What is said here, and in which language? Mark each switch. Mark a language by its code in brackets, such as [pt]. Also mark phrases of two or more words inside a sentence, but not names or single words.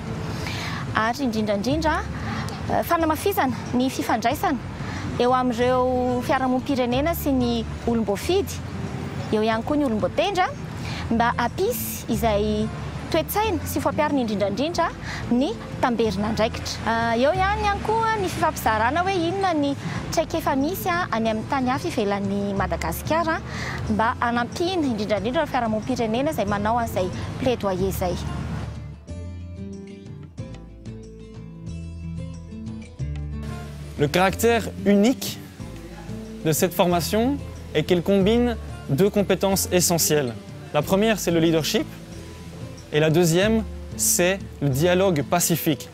[mg] Ary indrindrandrindra fanamafisana ny fifandraisana eo amin'ireo fiarahamonim-pirenena sy ny olom-boafidy, eo ihany koa ny olom-boatendra mba hampisy izay toe-tsaina sy fampiarina indrindrandrindra ny tamberina andraikitra. Eo ihany koa ny fifampizarana hoe inona ny traika efa misy any amin'ny tany hafa ivelan'ny Madagasikara mba hanampihana indrindrandrindra ireo fiarahamonim-pirenena izay manao an'izay plaidoyer izay. [fr] Le caractère unique de cette formation est qu'elle combine 2 compétences essentielles. La première, c'est le leadership, et la deuxième, c'est le dialogue pacifique.